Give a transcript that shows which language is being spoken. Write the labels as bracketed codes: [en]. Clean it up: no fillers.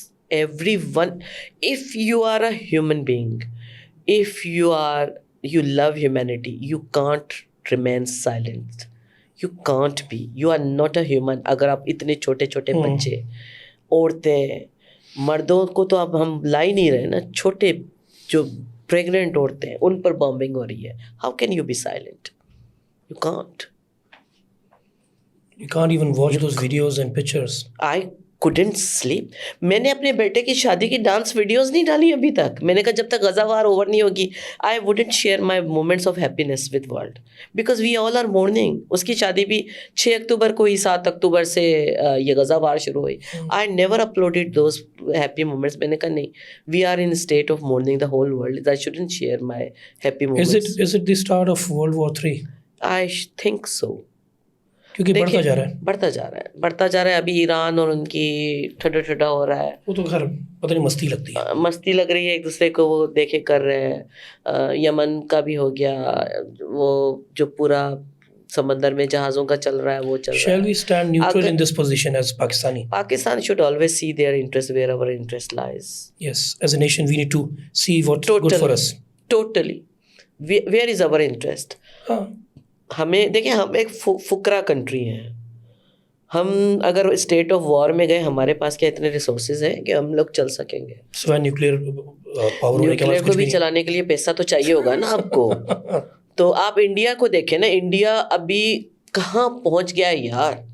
[en] Everyone, if you are a human being, if you love humanity, you can't remain silent. You can't be. You are not a human. [ur] اگر آپ اتنے چھوٹے چھوٹے بچے, عورتیں, مردوں کو تو اب ہم لا ہی نہیں رہے نا, چھوٹے جو پریگننٹ عورتیں ہیں ان پر بامبنگ ہو رہی ہے. [en] How can you be silent? You can't. You can't even watch those videos and pictures. I couldn't sleep. [ur] میں نے اپنے بیٹے کی شادی کی ڈانس ویڈیوز نہیں ڈالی ابھی تک. میں نے کہا جب تک غزہ وار اوور نہیں ہوگی, [en] I wouldn't share my moments of happiness with world because we all are mourning. [ur] اس کی شادی بھی 6 اکتوبر کو ہی, 7 اکتوبر سے یہ غزہ وار شروع ہوئی. [en] I never uploaded those happy moments. [ur] میں نے کہا نہیں, [en] we are in a state of mourning, the whole world. I shouldn't share my happy moments. Is it the start of World War III? I think so. [ur] کیونکہ بڑھتا جا رہا ہے. ابھی ایران اور ان کی ٹھنڈا ہو رہا ہے. وہ تو خیر پتہ نہیں مستی لگتی ہے, مستی لگ رہی ہے, ایک دوسرے کو وہ دیکھے کر رہے ہیں. یمن کا بھی ہو گیا, وہ جو پورا سمندر میں جہازوں کا چل رہا ہے وہ چل رہا ہے. [en] Shall we stand neutral in this position as Pakistani? Pakistan should always see their interest where our interest lies. Yes, as a nation we need to see what's good for us. Totally. Where is our interest? [ur] ہمیں دیکھیں, ہم ایک فقرا country ہیں. ہم اگر state of war میں گئے, ہمارے پاس کیا اتنے ریسورسز ہیں کہ ہم لوگ چل سکیں گے؟ نیوکلیئر کو بھی چلانے کے لیے پیسہ تو چاہیے ہوگا نا آپ کو. تو آپ انڈیا کو دیکھیں نا, انڈیا ابھی کہاں پہنچ گیا ہے یار.